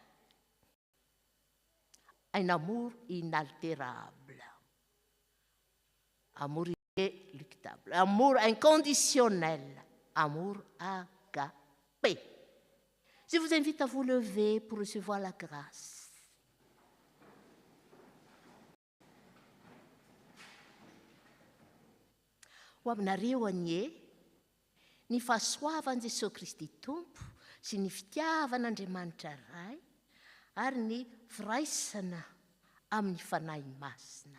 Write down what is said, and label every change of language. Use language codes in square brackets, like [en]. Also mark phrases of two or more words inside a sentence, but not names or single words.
[fr] Un amour inaltérable, amour inéluctable, amour inconditionnel, amour agapé. Je vous invite à vous lever pour recevoir la grâce. [mg] Ho aminareo anie, ny fahasoavan' Jesosy Kristy Tompo sy ny fitiavan'Andriamanitra ray ary ny firaisana amin'ny fanahy masina.